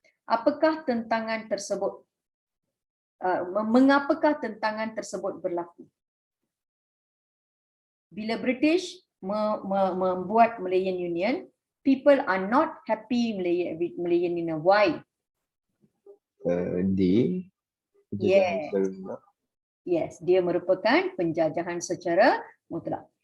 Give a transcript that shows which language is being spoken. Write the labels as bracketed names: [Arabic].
[Malay] Apakah tentangan tersebut? Mengapakah tentangan tersebut berlaku? Bila British membuat [English] Malayan Union, people are not happy with Malayan Union. Why? D. Yes. [Malay] Yes, dia merupakan penjajahan secara mutlak.